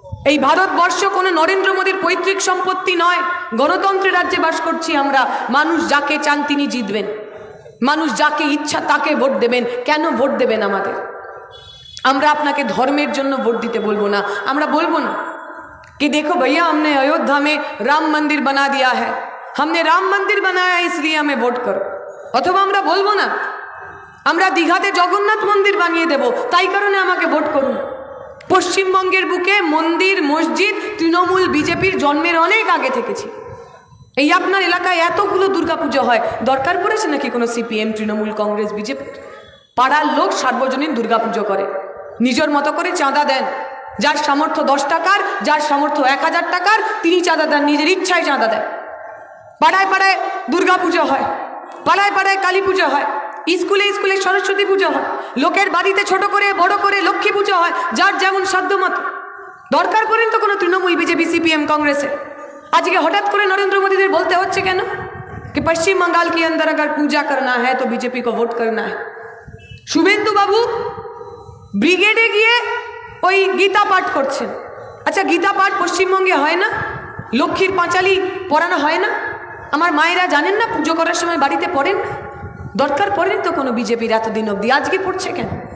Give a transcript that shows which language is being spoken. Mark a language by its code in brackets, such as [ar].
[bn] এই ভারতবর্ষ কোনো নরেন্দ্র মোদীর পৈতৃক সম্পত্তি নয়। গণতন্ত্রের রাজ্যে বাস করছি আমরা। মানুষ যাকে চান তিনি জিতবেন, মানুষ যাকে ইচ্ছা তাকে ভোট দেবেন। কেন ভোট দেবেন আমাদের? আমরা আপনাকে ধর্মের জন্য ভোট দিতে বলবো না। আমরা বলবো না [hi] कि देखो भैया हमने अयोध्या में राम मंदिर बना दिया है, हमने राम मंदिर बनाया इसलिए हमें वोट करो। [bn] अथवा আমরা বলবো না আমরা দীঘাতে জগন্নাথ মন্দির বানিয়ে দেব তাই কারণে আমাকে ভোট করুন। পশ্চিমবঙ্গের বুকে মন্দির মসজিদ তৃণমূল বিজেপির জন্মের অনেক আগে থেকেছি। এই আপনার এলাকায় এতগুলো দুর্গাপুজো হয়, দরকার পড়েছে নাকি কোনো সিপিএম তৃণমূল কংগ্রেস বিজেপি? পাড়ার লোক সার্বজনীন দুর্গাপুজো করে, নিজের মতো করে চাঁদা দেন। যার সামর্থ্য 10 টাকার, যার সামর্থ্য 1000 টাকার, তিনি চাঁদা দেন, নিজের ইচ্ছায় চাঁদা দেন। পাড়ায় পাড়ায় দুর্গাপুজো হয়, পাড়ায় পাড়ায় কালী পুজো হয়, স্কুলে স্কুলে সরস্বতী পুজো হয়, লোকের বাড়িতে ছোট করে বড় করে লক্ষ্মী পুজো হয়, যার যেমন সাধ্যমতো। দরকার পড়েন তো কোনো তৃণমূল বিজেপি সিপিএম কাंग्रेस। আজকে হঠাৎ করে নরেন্দ্র মোদীদের বলতে হচ্ছে কেন [hi] कि पश्चिम बंगाल के अंदर अगर पूजा करना है तो बीजेपी को वोट करना है। [bn] শুভেন্দু বাবু ব্রিগেডে গিয়ে ওই গীতা পাঠ করছেন। আচ্ছা, গীতা পাঠ পশ্চিমবঙ্গে হয় না? লক্ষ্মীর পাঁচালি পড়ানো হয় না? আমার মায়েরা জানেন না পুজো করার সময় বাড়িতে পড়েন না? দরকার পড়েন তো কোনো বিজেপির এতদিন অবধি, আজকে পড়ছে কেন?